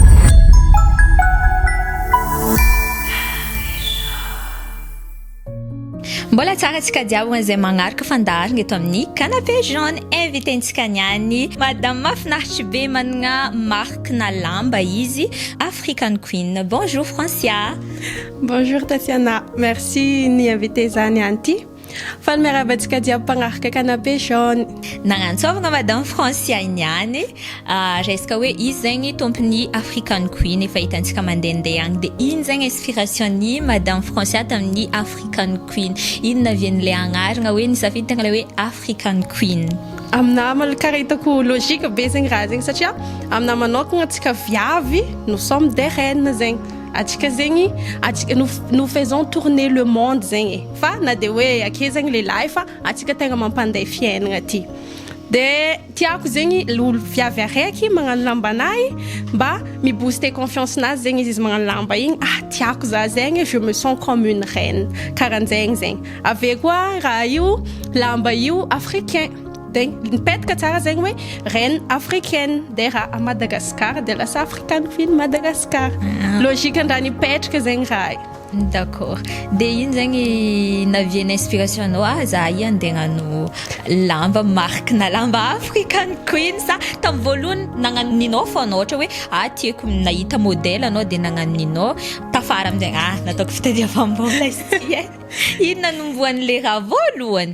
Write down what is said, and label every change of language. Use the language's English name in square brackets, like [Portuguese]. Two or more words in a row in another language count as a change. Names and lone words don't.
[Malagasy] mbola tsara antsika jiaby hoan'izay magnaraka fandarina eto amin'ny [French] canapé jaune [Malagasy] invitentsika niany madame mahafinaritra be manana marque-na lamba izy African Queen. [French] Bonjour Francia. [Malagasy] Bonjour Tatiana, merci ny invité zany anty fa miarabantsika jiaby mpagnaraka [French] canapé jaune. [Malagasy] Nagnantsovagna madame Francia niany resaka hoe izy zegny tompony African Queen efa hitantsika mandehandeha agny dia ino zegny inspiration-ny madame Francia tamin'ny African Queen, ino navian'ilay agnarana hoe nisafidy tegna le hoe African Queen? Aminah malaka hitako logique be zegny raha zegny satria aminah manokagna atsika viavy [French] nous sommes des reines [Malagasy] zegny atsika zegny [French] nous faisons tourner le monde [Malagasy] zegny fa na de hoe ake zegny lehilahy fa atsika tegna mampanday fiainagna ty de tiako zegny olo viavy araiky magnano lambanahy mba mibooster confiance nazy zegny izy magnano lamba igny tiako za zegny [French] je me sens comme une reine [Malagasy] karan'zegny zegny ave koa raha io lamba io africain de nipetraka tsara zegny hoe [French] reine africaine [Malagasy] de raha à Madagascar de lasa African Queen Madagascar logique andraha nipetraka zegny raha [French] D'accord. [Malagasy] De ino zegny naviana inspiration anao za i andehagnano lamba marque-na lamba African Queen sa tamin'ny voalohany nagnano ninao foana ohatra hoe tiako nahita modèle anao de nagnano ninao tafara amin'izay nataoko fitadiavam-bola izy ty ino nanomboan'le raha voalohany?